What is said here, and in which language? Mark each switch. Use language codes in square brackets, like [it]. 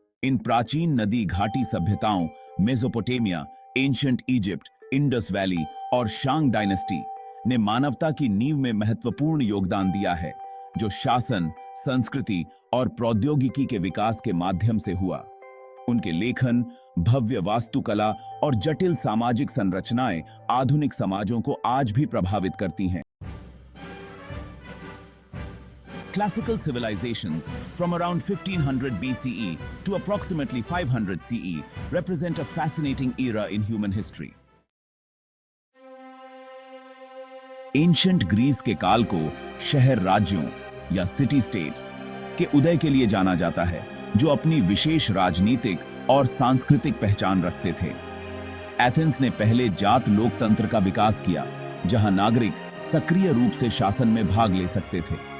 [hi] इन प्राचीन नदी घाटी सभ्यताओं Mesopotamia, ancient Egypt, Indus valley और शांग डायनेस्टी ने मानवता की नींव में महत्वपूर्ण योगदान दिया है, जो शासन, संस्कृति और प्रौद्योगिकी के विकास के माध्यम से हुआ। उनके लेखन, भव्य वास्तुकला और जटिल सामाजिक संरचनाएं आधुनिक समाजों को आज भी प्रभावित करती हैं। [en] Classical civilizations from around 1500 BCE to approximately 500 CE represent a fascinating era in human history. [hi] Ancient Greece के काल को शहर राज्यों या सिटी स्टेट्स के उदय के लिए जाना जाता है, जो अपनी विशेष राजनीतिक और सांस्कृतिक पहचान रखते थे। एथेंस ने पहले जात लोकतंत्र का विकास किया, जहां नागरिक सक्रिय रूप से शासन में भाग ले सकते थे।